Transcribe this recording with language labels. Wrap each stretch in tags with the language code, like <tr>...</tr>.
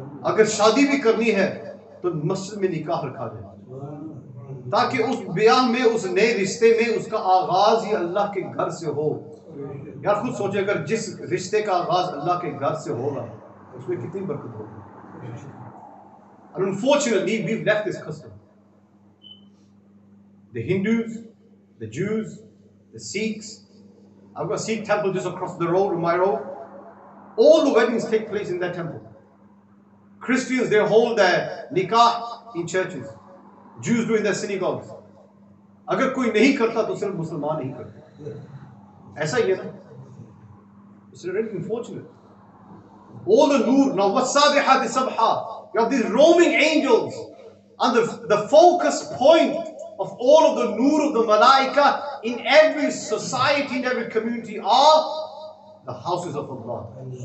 <hi>अगर शादी भी करनी है तो मस्जिद में निकाह रखा जाए ताकि उस ब्याह में उस नए रिश्ते में उसका आगाज ही अल्लाह के घर से हो. यार खुद सोचे अगर जिस रिश्ते का आगाज अल्लाह के घर से होगा उसमें कितनी बरकत होगी.</hi> <en>And unfortunately we've left this custom. The Hindus, the Jews, the Sikhs. I've got a Sikh temple just across the road, on my road. All the weddings take place in that temple. Christians, they hold their nikah in churches. Jews do in their synagogues.</en> <hi>अगर कोई नहीं करता तो सिर्फ मुसलमान नहीं करते. ऐसा ही है ना?</hi> <en>It's really unfortunate. All the nur, now</en> <ar>وَالسَّابِحَاتِ سَبْحًا.</ar> <en>You have these roaming angels. And the focus point of all of the nur of the malaika in every society, in every community are the houses of Allah.</en>